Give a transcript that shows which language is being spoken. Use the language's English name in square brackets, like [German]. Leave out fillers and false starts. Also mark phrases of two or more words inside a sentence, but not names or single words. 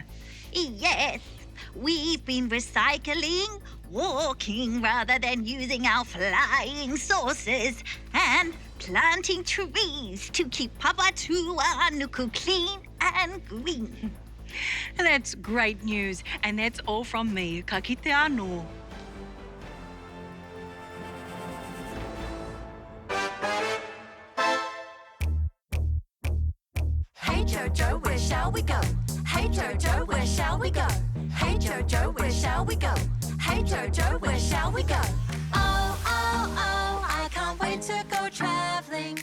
[English] Yes, we've been recycling, walking rather than using our flying saucers, and planting trees to keep Papatūānuku clean and green. That's great news, and that's all from me, [Māori] ka kite anō. [English] Hey Jojo, where shall we go? Hey Jojo, where shall we go? Hey Jojo, where shall we go? Hey Jojo, where shall we go? Oh, oh, oh, I can't wait to go traveling.